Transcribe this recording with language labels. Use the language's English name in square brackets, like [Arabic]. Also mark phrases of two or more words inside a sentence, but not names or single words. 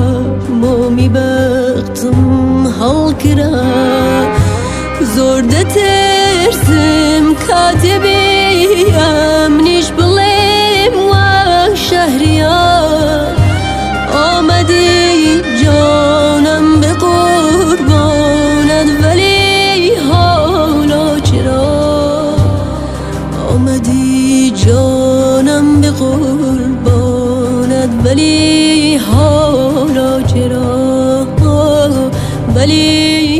[Central Kurdish] مۆمی بەختم هەڵکرا زۆر دەترسم کاتێ بێ ئەمنیش بڵێم وە شەهریار [Persian] ئامەدی جانم به قربانت ولی حالا چرا آمدی جانم به قربانت ولی حالا چرا ولی